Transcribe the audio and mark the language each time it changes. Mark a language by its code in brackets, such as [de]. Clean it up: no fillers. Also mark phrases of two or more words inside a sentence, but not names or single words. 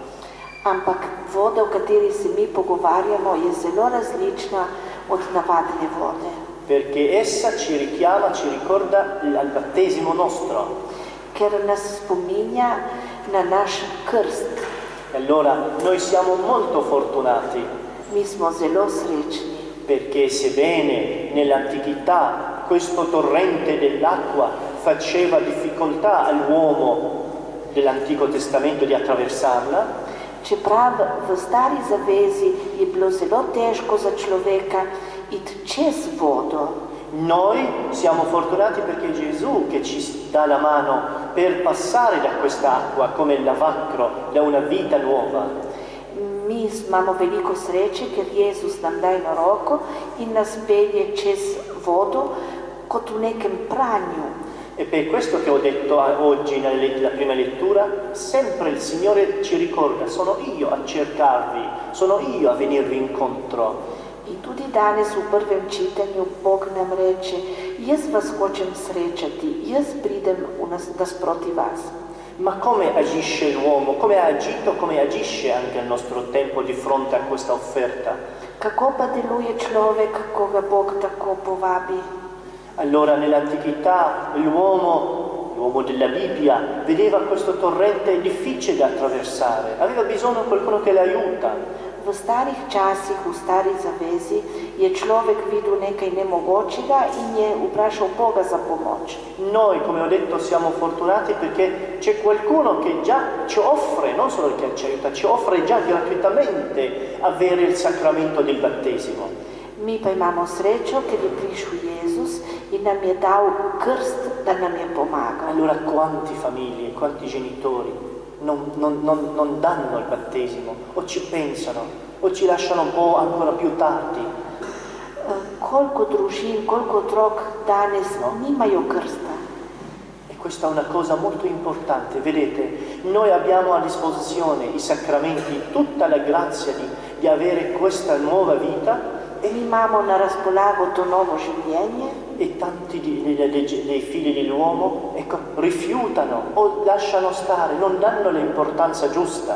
[sl] Ampak voda, o kateri se mi pogovarjamo, je zelo različna od navadne vode. [it] Perché essa ci richiama, ci ricorda al battesimo nostro. [sl] Ker nas spominja na naš krst. [it] Allora noi siamo molto fortunati. [sl] Mi smo zelo srečni. [it] Perché sebbene nell'antichità questo torrente dell'acqua faceva difficoltà all'uomo dell'Antico Testamento di attraversarla, [sl] čeprav v stari zavezi je bilo zelo težko za človeka iti čez vodo. [it] Noi siamo fortunati perché Gesù che ci dà la mano per passare da quest'acqua come il lavacro, da una vita nuova. [sl] Mi imamo veliko sreče, ker Jezus nam daje na roko in nas pelje čez vodo kot v nekem pranju. [it] E per questo che ho detto oggi nella prima lettura, sempre il Signore ci ricorda, sono io a cercarvi, sono io a venirvi incontro. [sl] In tudi danes v prvem čitanju Bog nam reče, jaz vas hočem srečati, jaz pridem nasproti vas. [it] Ma come agisce l'uomo? Come ha agito, come agisce anche al nostro tempo di fronte a questa offerta? [sl] Kako pa deluje človek, ko ga Bog tako povabi? [it] Allora nell'antichità l'uomo della Bibbia vedeva questo torrente difficile da attraversare, aveva bisogno di qualcuno che l'aiuta. [sl] V starih časih, v stari zavezi, je človek videl nekaj nemogočega in je vprašal Boga za pomoč. [it] Noi, come ho detto, siamo fortunati perché c'è qualcuno che già ci offre, non solo che ci aiuta, ci offre già gratuitamente avere il sacramento del battesimo. [sl] Mi pa imamo srečo, ker je prišel Jezus in nam je dal krst, da nam je pomagal. [it] Allora quanti famiglie, quanti genitori non danno il battesimo, o ci pensano, o ci lasciano un po' ancora più tardi. [sl] Koliko družin, koliko otrok danes nimajo krsta. [it] E questa è una cosa molto importante, vedete, noi abbiamo a disposizione i sacramenti, tutta la grazia di avere questa nuova vita. [sl] Mi imamo na razpolago to novo življenje. [it] E tanti dei figli dell'uomo, ecco, rifiutano o lasciano stare, non danno l'importanza giusta.